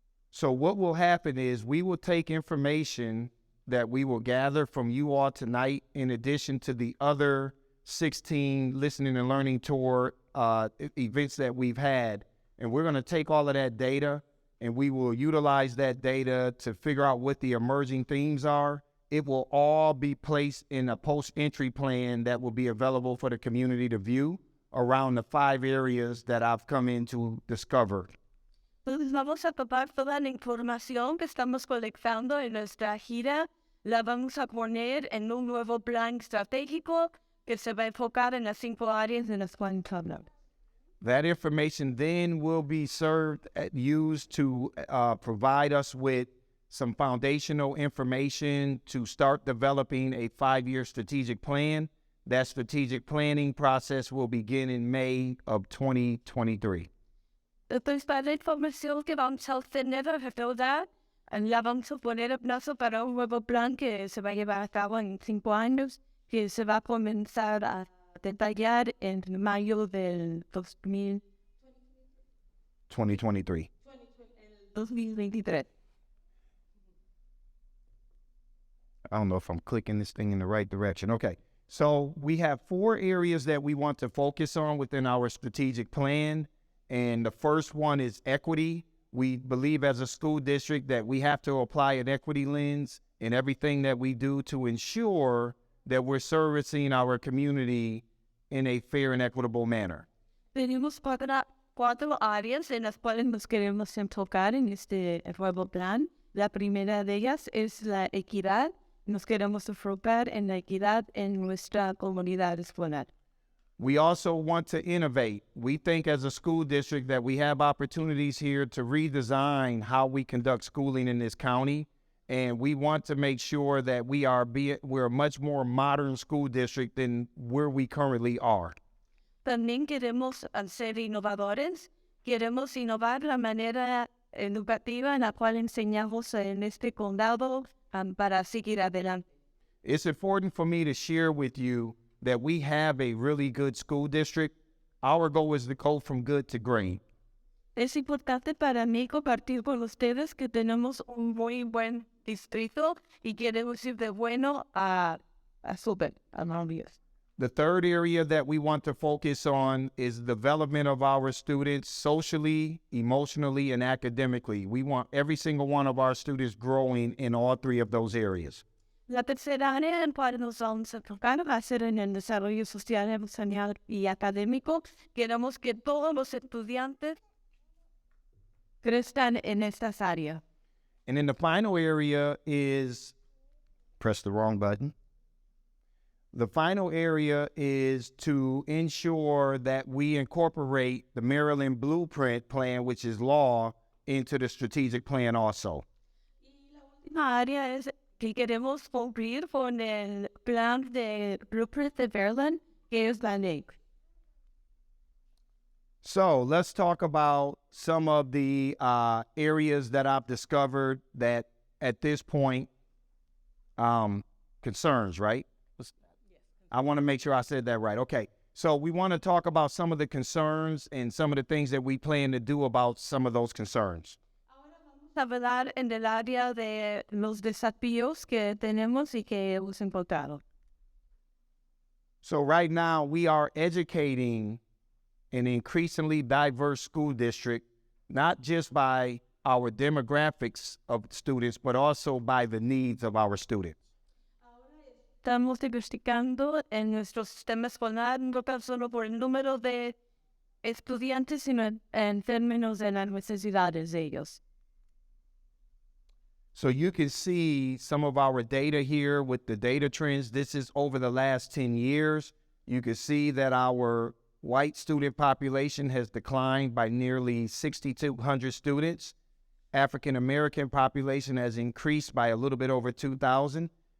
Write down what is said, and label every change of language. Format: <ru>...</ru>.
<en>So what will happen is we will take information that we will gather from you all tonight, in addition to the other 16 listening and learning tour events that we've had, and we're going to take all of that data and we will utilize that data to figure out what the emerging themes are. It will all be placed in a post-entry plan that will be available for the community to view around the 5 areas that I've come in to discover.</en> <es>Entonces vamos a tomar toda la información que estamos colectando en nuestra gira, la vamos a poner en un nuevo plan estratégico que se va a enfocar en las 5 áreas de las cuales hablamos.</es> <en>That information then will be used to provide us with some foundational information to start developing a 5-year strategic plan. That strategic planning process will begin in May of 2023.</en> <es>Entonces, para la información que vamos a obtener de recaudar, la vamos a poner a plazo para un nuevo plan que se va a llevar a cabo en 5 años, que se va a comenzar a detallar en mayo del 2023.</es> <en>I don't know if I'm clicking this thing in the right direction. Okay. So we have 4 areas that we want to focus on within our strategic plan. And the first one is equity. We believe as a school district that we have to apply an equity lens in everything that we do to ensure that we're servicing our community in a fair and equitable manner.</en> <es>Tenemos 4 áreas en las cuales nos queremos enfocar en este nuevo plan. La primera de ellas es la equidad. Nos queremos enfocar en la equidad en nuestra comunidad escolar.</es> <en>We also want to innovate. We think as a school district that we have opportunities here to redesign how we conduct schooling in this county. And we want to make sure that we're a much more modern school district than where we currently are.</en> <es>También queremos ser innovadores. Queremos innovar la manera educativa en la cual enseñamos en este condado para seguir adelante.</es> <en>It's important for me to share with you that we have a really good school district. Our goal is to go from good to great.</en> <es>Es importante para mí compartir con ustedes que tenemos un muy buen distrito y queremos ir de bueno a súper, a maravilloso.</es> <en>The third area that we want to focus on is development of our students socially, emotionally, and academically. We want every single one of our students growing in all 3 of those areas.</en> <es>La tercera área en cual nos vamos a enfocar va a ser en el desarrollo social, emocional y académico. Queremos que todos los estudiantes crezcan en estas áreas.</es> <en>And then the final area is, press the wrong button. The final area is to ensure that we incorporate the Maryland Blueprint Plan, which is law, into the strategic plan also.</en> <es>La área es que queremos cumplir con el plan de Blueprint de Maryland, que es la ley.</es> <en>So let's talk about some of the areas that I've discovered that at this point concerns, right? I want to make sure I said that right. Okay. So we want to talk about some of the concerns and some of the things that we plan to do about some of those concerns.</en> <es>Vamos a hablar en el área de los desafíos que tenemos y que hemos encontrado.</es> <en>So right now we are educating an increasingly diverse school district, not just by our demographics of students, but also by the needs of our students.</en> <es>Estamos diversificando en nuestro sistema escolar, no tan solo por el número de estudiantes, sino en términos de las necesidades de ellos.</es> <en>So you can see some of our data here with the data trends. This is over the last 10 years. You can see that our white student population has declined by nearly 6,200 students. African American population has increased by a little bit over 2,000.</en>